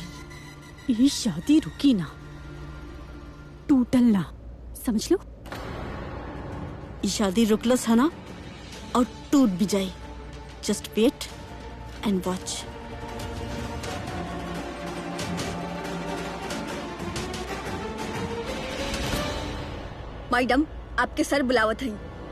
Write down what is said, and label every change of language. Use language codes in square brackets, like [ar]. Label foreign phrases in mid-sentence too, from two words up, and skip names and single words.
[bho] ये शादी रुकी ना, टूटल ना, समझ लो। ई शादी रुकलस है ना और टूट भी जाए। [en] Just wait and watch. [bho] मैडम, आपके सर बुलावत है।